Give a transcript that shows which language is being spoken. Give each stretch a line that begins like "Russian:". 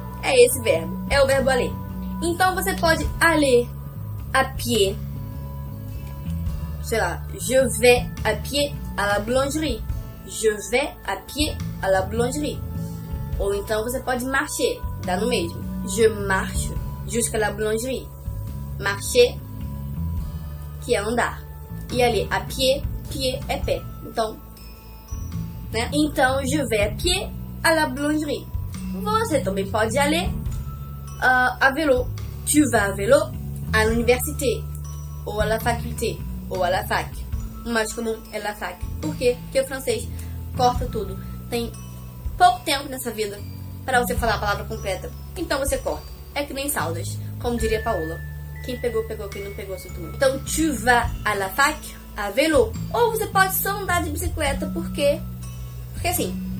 Portuguese: É esse verbo, é o verbo aller. Então você pode
French: aller à pied,
Portuguese: sei lá,
French: je vais à pied à la boulangerie. Je vais à pied à la boulangerie.
Portuguese: Ou então você pode marcher, dá no mesmo.
French: Je marche jusqu'à la boulangerie. Marcher,
Portuguese: que é andar. E ali, à pied, pied é pé. Então, né?
French: Então, je vais à pied à la boulangerie.
Portuguese: Você também pode
French: aller à vélo. Tu vas à vélo à l'université, ou à la faculté, ou à la fac.
Portuguese: O mais comum é la fac. Por quê? Porque o francês corta tudo. Tem pouco tempo nessa vida para você falar a palavra completa. Então você corta. É que nem saudas, como diria Paola. Quem pegou, pegou. Quem não pegou, sinto muito. Então,
French: tu vas à la fac à vélo.
Portuguese: Ou você pode só andar de bicicleta, porque assim.